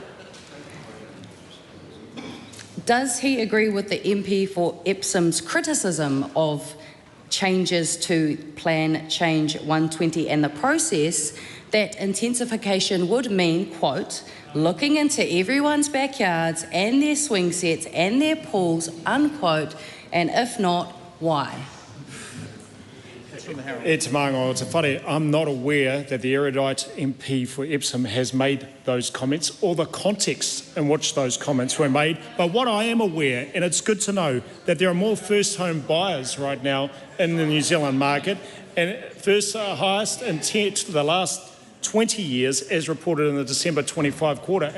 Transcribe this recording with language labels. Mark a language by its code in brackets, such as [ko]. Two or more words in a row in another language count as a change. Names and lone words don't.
[en] Does he agree with the MP for Epsom's criticism of changes to Plan Change 120 and the process that intensification would mean, quote, looking into everyone's backyards and their swing sets and their pools, unquote, and if not, why? [mi] E te manga o te whare. [en] I'm not aware that the erudite MP for Epsom has made those comments or the context in which those comments were made. But what I am aware, and it's good to know, that there are more first home buyers right now in the New Zealand market, and first highest in the last 20 years as reported in the December 25 quarter.